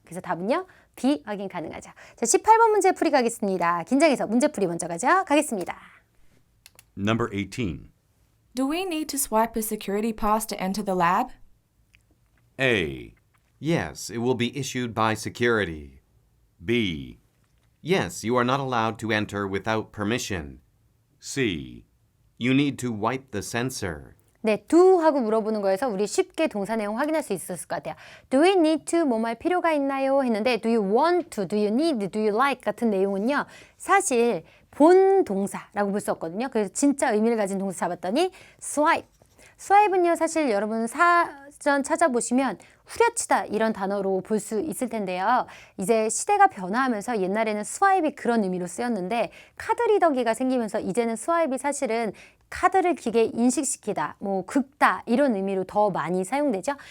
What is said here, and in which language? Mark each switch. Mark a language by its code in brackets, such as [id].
[ko] 그래서 답은요, B 확인 가능하죠. 자, 18번 문제 풀이 가겠습니다. 긴장해서 문제 풀이 먼저 가겠습니다. [en] Number 18. Do we need to swipe a security pass to enter the lab? A. Yes, it will be issued by security. B. Yes, you are not allowed to enter without permission. C. You need to wipe the sensor. [ko] 네, do 하고 물어보는 거에서 우리 쉽게 동사 내용 확인할 수 있었을 것 같아요. [en] Do we need to [ko] 뭐뭐 할 필요가 있나요? 했는데 [en] do you want to, do you need, do you like [ko] 같은 내용은요. 사실 본 동사라고 볼 수 없거든요. 그래서 진짜 의미를 가진 동사 잡았더니 swipe. swipe은요. 사실 여러분 사전 찾아보시면 후려치다 이런 단어로 볼 수 있을 텐데요. 이제 시대가 변화하면서 옛날에는 스와입이 그런 의미로 쓰였는데 카드 리더기가 생기면서 이제는 스와입이 사실은 카드를 기계에 인식시키다, 뭐 긁다 이런 의미로 더 많이 사용되죠.